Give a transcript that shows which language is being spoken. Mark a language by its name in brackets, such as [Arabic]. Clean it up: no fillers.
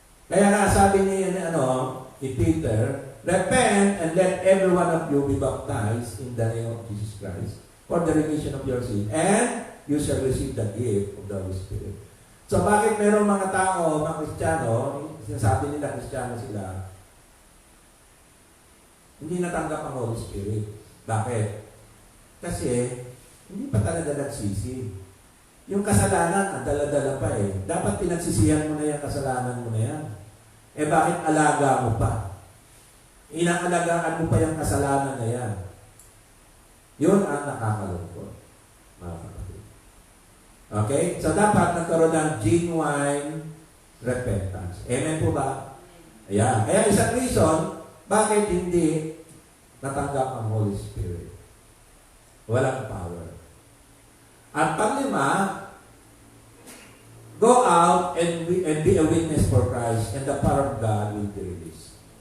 [Filipino] Kaya nga sabi ni [English] Peter, repent and let every one of you be baptized in the name of Jesus Christ for the remission of your sin, and you shall receive the gift of the Holy Spirit. [Filipino] So bakit merong mga tao, mga Kristiyano, sinasabi nila Kristiyano sila, hindi natanggap ang Holy Spirit. Bakit? Kasi hindi pa talaga nagsisi. Yung kasalanan, ang dala-dala pa eh. Dapat pinagsisihan mo na yung kasalanan mo na yan. Bakit alaga mo pa? Inaalagaan mo pa yung kasalanan na yan. Yun ang nakakalungkot, mga kapatid. Okay? So, dapat nagkaroon ng [English] genuine repentance. [Filipino] Amen po ba? Ayan. Kaya isang reason, bakit hindi natanggap ang Holy Spirit? Walang power. At panglima, [English] go out and be a witness for Christ, and the power of God will be released.